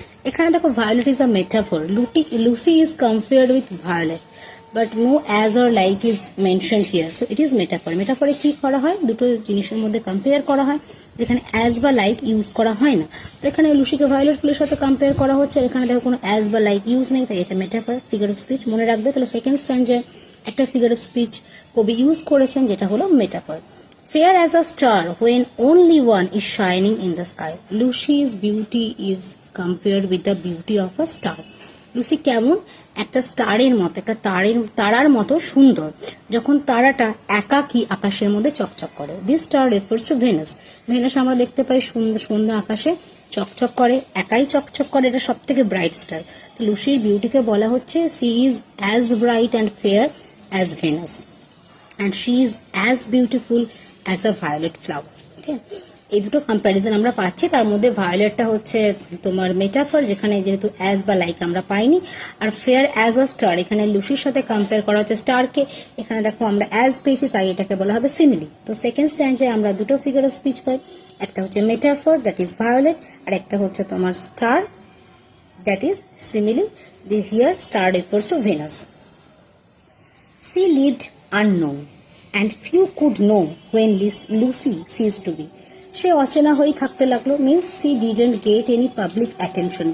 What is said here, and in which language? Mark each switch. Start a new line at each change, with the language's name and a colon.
English: এখানে দেখো, violet is a metaphor. Lucy is compared with violet, but no as or like is mention here, so it is metaphor.
Bangla: মেটাফরে কি করা হয়? দুটো জিনিসের মধ্যে কম্পেয়ার করা হয় যেখানে অ্যাজ বা লাইক ইউজ করা হয় না. তো এখানে লুসিকে ভায়োলেট ফুলের সাথে কম্পেয়ার করা হচ্ছে, এখানে দেখো কোনো অ্যাজ বা লাইক ইউজ নেই, তাই এটা মেটাফর, ফিগার অফ স্পিচ. মনে রাখবে তাহলে সেকেন্ড স্ট্যান্ডে একটা ফিগার অফ স্পিচ কবি ইউজ করেছেন যেটা হলো metaphor.
English: fair as a star when only one is shining in the sky. Lucy's beauty is compared with the beauty of a star.
Bangla: Lucy কেমন? একটা স্টারের মতো, একটা তারার মতো সুন্দর, যখন তারাটা একাকী আকাশের মধ্যে চকচক করে।
English: This star refers to Venus.
Bangla: Venous আমরা দেখতে পাই সন্ধ্যা আকাশে চকচক করে, একাই চকচক করে, এটা সব থেকে ব্রাইট স্টার। তো লুসির বিউটিকে বলা হচ্ছে
English: She is as bright and fair as Venus, and she is as beautiful as a violet flower.
Bangla: ওকে, এই দুটো কম্প্যারিজন আমরা পাচ্ছি। তার মধ্যে ভায়োলেটটা হচ্ছে তোমার মেটাফর, যেখানে যেহেতু অ্যাজ বা লাইক আমরা পাইনি, আর
English: fair as a star
Bangla: এখানে লুসির সাথে কম্পেয়ার করা হচ্ছে স্টারকে। এখানে দেখো আমরা অ্যাজ পেয়েছি, তাই এটাকে বলা হবে সিমিলি। তো সেকেন্ড স্ট্যান্ডে আমরা দুটো ফিগার অফ স্পিচ পাই, একটা হচ্ছে মেটাফর
English: that is violet,
Bangla: আর একটা হচ্ছে তোমার star
English: That is simile. The here star refers to Venus. She lived unknown, and few could know when Lucy ceased to be.
Bangla: সে অচেনা হয়েই থাকতে লাগলো, means
English: she didn't get any public attention.